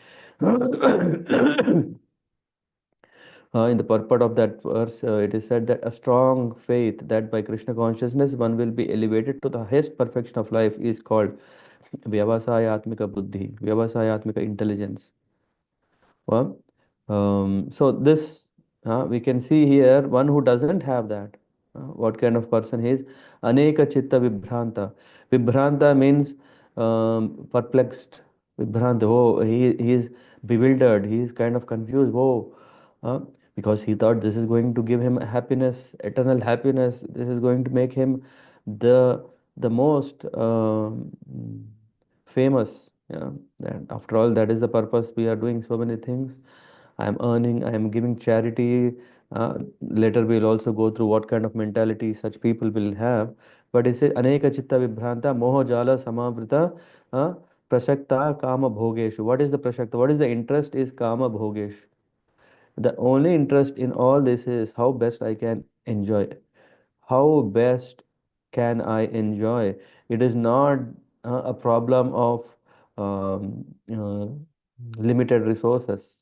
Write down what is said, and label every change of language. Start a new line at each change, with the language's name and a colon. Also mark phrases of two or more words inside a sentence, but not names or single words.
English: In the purport of that verse, it is said that a strong faith that by Krishna consciousness one will be elevated to the highest perfection of life is called
Sanskrit: Vyavasayatmika Buddhi,
English: Vyavasayatmika intelligence. Well, so this we can see here one who doesn't have that. What kind of person he is?
Sanskrit: Aneka chitta vibhranta.
English: Vibhranta means perplexed. Vibhranta. Oh, he is bewildered. He is kind of confused. Oh, uh, because he thought this is going to give him happiness, eternal happiness. This is going to make him the most famous. Yeah, and after all, that is the purpose we are doing so many things. I am earning, I am giving charity. Later, we'll also go through what kind of mentality such people will have. But it says,
Sanskrit: Aneka chitta vibhranta moho jala samavrita uh, prashakta kama bhogeshu.
English: What is the prashakta? What is the interest is
Sanskrit: kama bhogesh.
English: The only interest in all this is how best I can enjoy. How best can I enjoy? It is not a problem of limited resources.